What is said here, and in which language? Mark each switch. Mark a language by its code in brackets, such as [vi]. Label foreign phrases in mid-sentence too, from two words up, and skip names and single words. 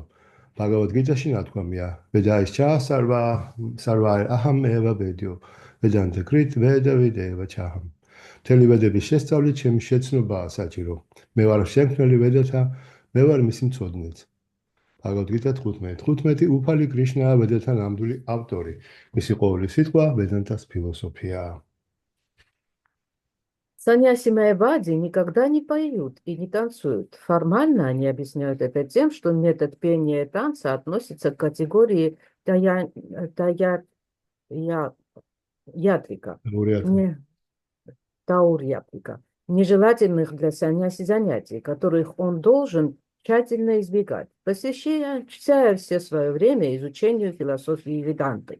[ka] ბაგავად გიტაში ნათქვამია, [sa] वेदैश्च सर्व अहम् एव वेद्यो वेदान्त कृत् वेद विदेव चाहम्. [ka] მთელი ვედების შესწავლით ჩემი შეცნობაა საჭირო. მე ვარ შემქმნელი ვედათა, მე ვარ მისი მცოდნეც. ბაგავად გიტა 15. 15 უფალი კრიშნაა ვედათა ნამდვილი ავტორი. მისი ყოველი სიტყვა ვედანტას ფილოსოფიაა. [ru] Саньяси майявади никогда не поют и не танцуют. Формально они объясняют это тем, что метод пения и танца относится к категории ятрика, таурьятрика, нежелательных для саньяси занятий, которых он должен тщательно избегать, посвящая все свое время изучению философии веданты.